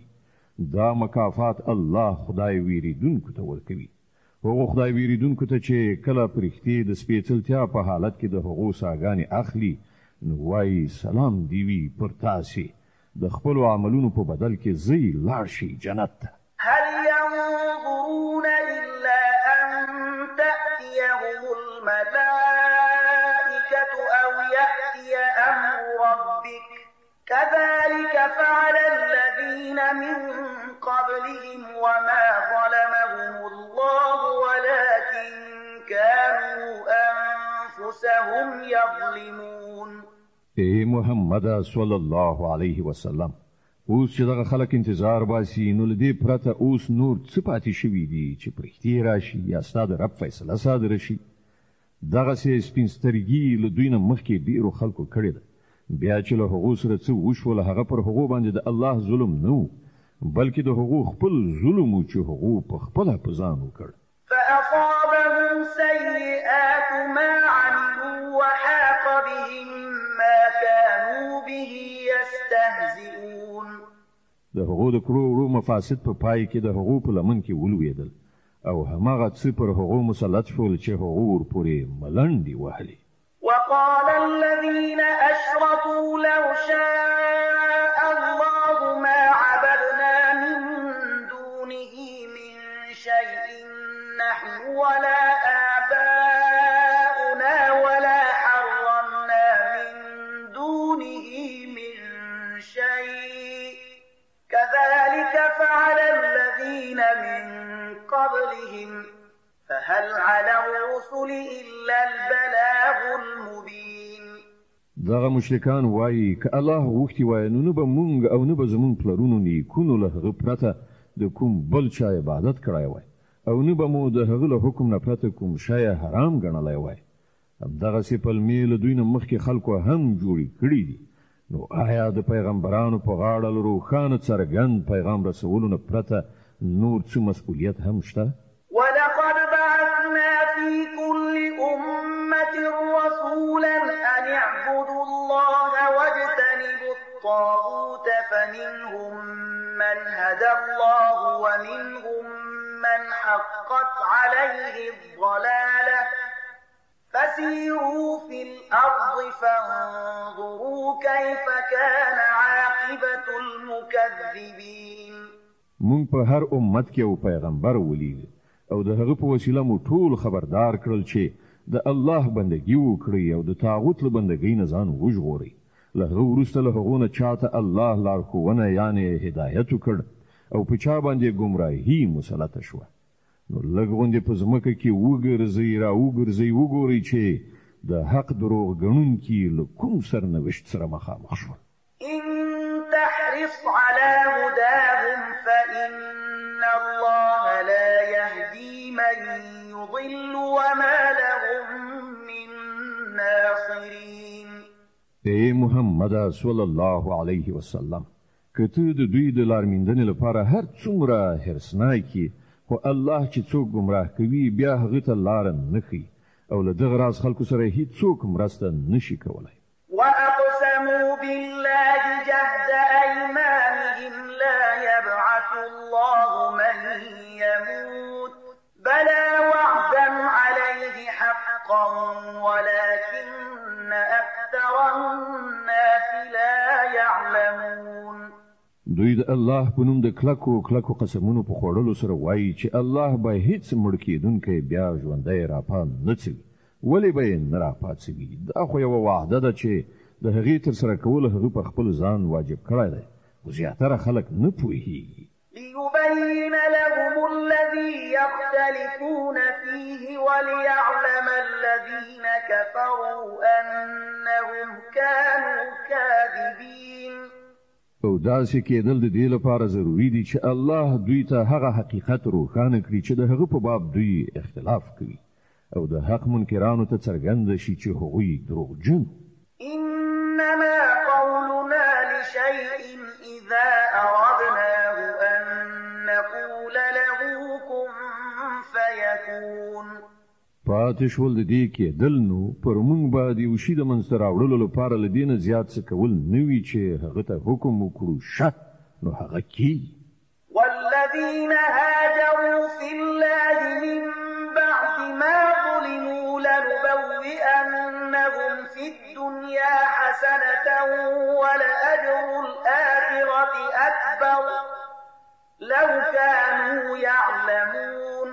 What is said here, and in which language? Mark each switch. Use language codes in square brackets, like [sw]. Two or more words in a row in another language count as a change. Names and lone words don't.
[ps] دا مکافات الله خدای ویریدونکو ته ورکوي، هغو خدای ویریدونکو ته چې کله پرښتې د سپېڅلتیا په حالت کې د هغو ساګانې اخلي نو وایي سلام دی وي پر تاسې، د خپلو عملونو په بدل کې ځئ لاړ شئ جنت ته. [ar] هل ينظرون إلا أن تأتيهم الملائكة أو يأتي أمر ربك كذلك فعل الذين من قبلهم وما ظلمهم الله ولكن كانوا وهم يظلمون. [ps] اے محمد [ar] صلی الله علیه وسلم، [ps] اوس چې دغه خلک انتظار باسي نو لدی پرته اوس نور څه پاتې شوي دي چې پرختي راشي یا ستاسو رب فیصله صادره شي. دغه سي سپینسترګي له دوی نه مخکې ډیرو خلکو کړی ده، بیا چې له هغو سره څه وشول هغه پر هغو باندې د الله ظلم نه و، بلکې د هغو خپل ظلم و چې هغو په خپله په ځان وکړ. [ar] فأصابهم سيئات ما عملوا وحاق بهم ما كانوا به يستهزئون. [ps] د هغو د کړو مفاسد په پای کې د هغو په لمن کې ولوېدل او هماغه څه پر هغو مسلط شول چې هغو ورپورې ملنډې وهلې. [ar] وقال الذين أشركوا لو شاء الله ما عبدنا من دونه من شيء نحن ولا آباؤنا ولا حرمنا من دونه من شيء كذلك فعل الذين من قبلهم فهل على الرسل إلا البلاغ المبين. [ps] دغه مشرکان وایي که الله غوښتي وای نو به مونږ او نه به زمونږ پلرونو نیکونو له هغه پرته د کوم بل چا عبادت کړی وای او نه به مو د هغه له حکم نه پرته کوم شی حرام ګڼلی وای. همدغسې پلمې له دوی نه مخکې خلکو هم جوړې کړي دي. نو آیا د پیغمبرانو په غاړه له روښانه څرګند پیغام رسولو نه پرته نور څه مسؤلیت هم شته؟ [ar] ولقد بعثنا في كل أمة رسولا أن اعبدوا الله واجتنبوا الطاغوت فمنهم من هدى الله ومنهم من حقت عليه الضلالة فسيروا في الأرض فانظروا كيف كان عاقبة المكذبين. [ps] مونږ په هر امت کې یو پیغمبر ولېږه او د هغه په وسیله مو ټول خبردار کړل چې د الله بندګي وکړئ او د طاغوت له بندګۍ نه ځان وژغورئ. له هغه وروسته له هغو نه چاته الله لارښوونه یعنې هدایت وکړ او په چا باندې ګمراهي مسلطه شوه. نو لږ غوندې په ځمکه کې وګرځئ را وګرځئ وګورئ چې د حق دروغ ګڼونکي له کوم سرنوشت سره مخامخ شول. [ar] إن تحرص على هداهم فإن الله لا يهدي من يضل وما لهم من ناصرين. [ps] اے محمد [ar] صلی الله علیه وسلم، [ps] که ته د دوی د لارمیندنې لپاره هر څومره حرصناک یې خو الله چې څوک ګمراه کوي بیا هغه ته لاره نه ښیي او له دغه راز خلکو سره هیڅوک مرسته نشي کولی. [ar] وأقسموا بالله جهد أيمانهم لا يبعث الله من يموت بلى وعدا عليه حقا ولكن أكثر الناس لا يعلمون. [ps] دوی د الله په نوم د کلکو قسمونو په خوړلو سره وایي چې الله به هیڅ مړ کېدونکی بیا ژوندی راپا نه څوي. ولې به یې نه راپاڅوي؟ دا خو یوه وعده ده چې د هغې ترسره کول هغه په خپل ځان واجب کړی دی، خو زیاتره خلک نه پوهېږي. [ar] ليبين لهم الذي يختلفون فيه وليعلم الذين كفروا أنهم كانوا كاذبين. [ps] او داسې کېدل د دې لپاره ضروري دي چې الله دوی ته هغه حقیقت روښانه کړي چې د هغه په باب دوی اختلاف کوي او د حق منکرانو ته څرګنده شي چې هغوی دروغجن. [ar] إنما قولنا لشيء إذا أردناه أن نقول له كن فيكون. [ps] پاتې شول د دې کېدل نو پر موږ باندې یو شي د منځته راوړلو لپاره له دې نه زیات څه کول نه وي چې هغه ته حکم وکړو شه نو هغه کېږي. [ar] والذين هاجروا في الله من بعد ما ظلموا لنبوئنهم في الدنيا حسنة ولأجر الآخرة أكبر لو كانوا يعلمون.